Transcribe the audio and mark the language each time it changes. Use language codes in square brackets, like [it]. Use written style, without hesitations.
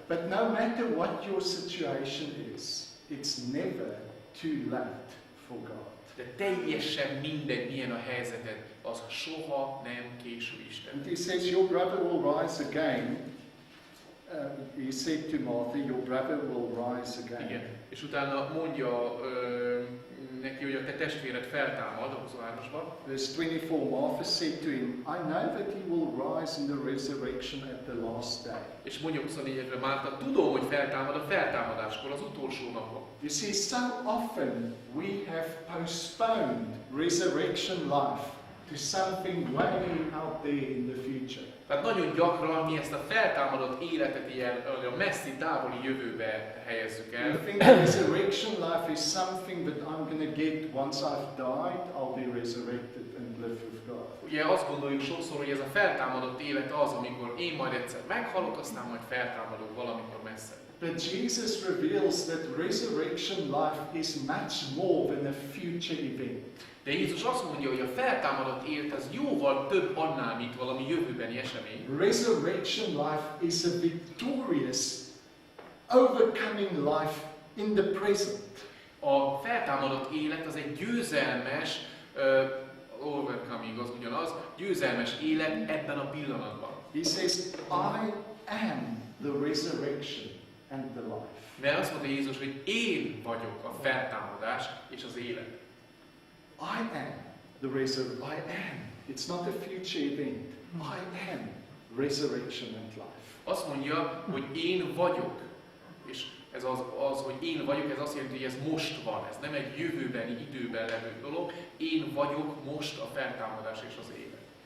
[en] But no matter what your situation is, it's never too late for God. [hu] De teljesen mindegy, milyen a helyzeted, az soha nem késő Isten. [en] And He says, your brother will rise again. He said to Martha, your brother will rise again. [hu] Igen. És utána mondja neki, hogy a te testvéred feltámad, a 23-asban. [en] Verse 24, Martha said to him, I know that he will rise in the resurrection at the last day. [hu] És mondja 24-re Márta, tudom, hogy feltámad a feltámadáskor, az utolsó napon. [en] You see, so often we have postponed resurrection life to something way out there in the future. [hu] Tehát nagyon gyakran mi ezt a feltámadott életet ilyen a messzi, távoli jövőbe helyezzük el. [en] You think resurrection life is something that I'm going to get once I've died, I'll be resurrected and live with God. [hu] Ugye azt gondoljuk sokszor, hogy ez a feltámadott élet az, amikor én majd egyszer meghalok, aztán majd feltámadok valamikor messze. [en] But Jesus reveals that resurrection life is much more than a future event. [hu] De Jézus azt mondja, hogy a feltámadott élet az jóval több annál, mint valami jövőbeni esemény. [en] Resurrection life is a victorious, overcoming life in the present. [hu] A feltámadott élet az egy győzelmes, overcoming az ugyanaz, győzelmes élet ebben a pillanatban. [en] He says, I am the resurrection and the life. [hu] Mert azt mondta Jézus, hogy én vagyok a feltámadás és az élet. [en] I am the resurrection. I am. It's not a future event. I am resurrection and life. [hu] Azt mondja, hogy én vagyok. És ez az, hogy én vagyok, ez azt jelenti, hogy ez most van. Ez nem egy jövőbeni időben levő dolog. Én vagyok most a feltámadás és az élet.